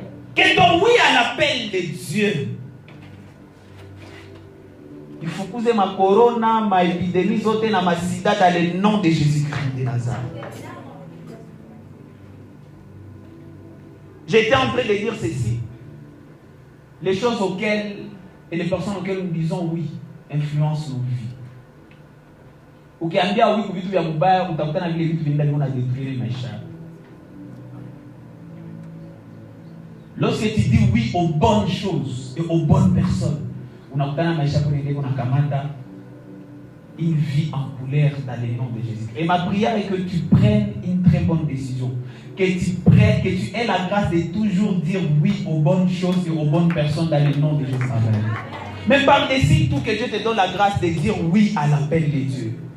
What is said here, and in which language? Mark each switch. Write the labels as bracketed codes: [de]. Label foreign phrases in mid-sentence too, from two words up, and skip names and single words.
[fr] Que ton oui à l'appel de Dieu. Il faut que ma corona, ma épidémie, ma sida dans le nom de Jésus-Christ de Nazareth. J'étais en train de dire ceci. Les choses auxquelles et les personnes auxquelles nous disons oui influencent nos vies. [sw] Ukiambia oui vitu vya mubaya utakutana vile vitu vinaenda vina détruire maisha. [fr] Lorsque tu dis oui aux bonnes choses et aux bonnes personnes, [sw] unakutana maisha kwa ndio unakamata [fr] une vie en couleur dans le nom de Jésus. Et ma prière est que tu prennes une très bonne décision. Que tu aies la grâce de toujours dire oui aux bonnes choses et aux bonnes personnes dans le nom de Jésus. Amen. Mais par-dessus tout, que Dieu te donne la grâce de dire oui à l'appel de Dieu.